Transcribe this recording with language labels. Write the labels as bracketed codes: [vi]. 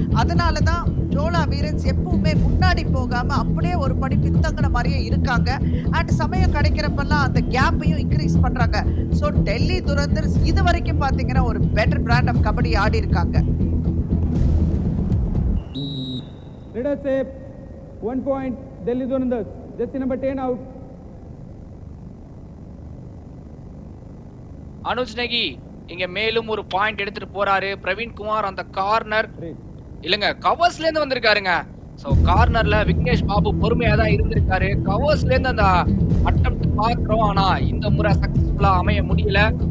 [ta] அதனாலதான் சோலா வீரன்ஸ் எப்பவுமே முன்னாடி போகாம அப்படியே ஒரு படி பின்தங்கின மாதிரியே இருக்காங்க. அண்ட் சமயம் கிடைக்கிறப்பெல்லாம் அந்த கேப்பையும் இன்க்ரீஸ் பண்றாங்க. ஸோ டெல்லி துரந்தர்ஸ் இது வரைக்கும் பாத்தீங்கன்னா ஒரு பெட்டர் பிராண்ட் ஆஃப் கபடி ஆடி இருக்காங்க. [en] Leader save, 1 point, Delhi Durandars. Jersey number 10 out. [ta] Anuj நகி இங்க மேலும் ஒரு பாயிண்ட் எடுத்துட்டு போறாரு. பிரவீன் குமார் அந்த கார்னர் இல்லங்க கவர்ஸ்ல இருந்து வந்திருக்காருங்க. சோ கார்னர்ல விக்னேஷ் பாபு பொறுமையா தான் இருந்திருக்காரு. கவர்ஸ்ல இருந்து அந்த அட்டெம்ப்ட் பாக்குறோம் ஆனா இந்த முறை சக்சஸ்ஃபுல்லா அமைய முடியல.